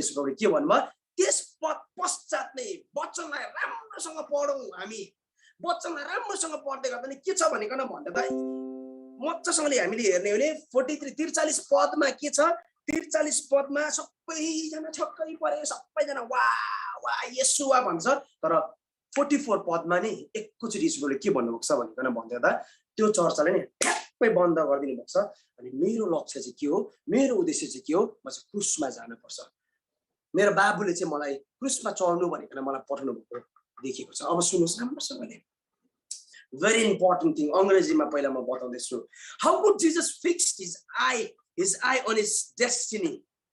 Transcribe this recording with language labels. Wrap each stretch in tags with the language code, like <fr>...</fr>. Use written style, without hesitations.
<ne>येशू प्रभुले के भन्नुभयो, त्यस पश्चात नै वचनलाई राम्रोसँग पढौँ, हामी वचनलाई राम्रोसँग पढ्दै गर्दा नि के छ भनिकन भन्दा मजासँगले हामीले हेर्ने हो भने 43 पदमा के छ, 43 पदमा सबैजना छक्कै परे, सबैजना वा येशूवा भन्छ। तर 44 पदमा नि एकैचोटि येशूले के भन्नुभएको छ भनिकन भन्दै गर्दा त्यो चर्चाले नि ठ्याक्कै बन्द गरिदिनु भएको छ। अनि मेरो लक्ष्य चाहिँ के हो, मेरो उद्देश्य चाहिँ के हो, म चाहिँ क्रुसमा जानुपर्छ। मेरो बाबुले चाहिँ मलाई क्रुसमा चढ्नु भनिकन मलाई पठाउनु भएको देखेको छ। अब सुन्नुहोस् राम्रोसँगले,</ne> <en>very important thing,</en> <ne>अंग्रेजीमा पहिला म बताउँदैछु।</ne> <en>How could Jesus fix his eye on his destiny?</en>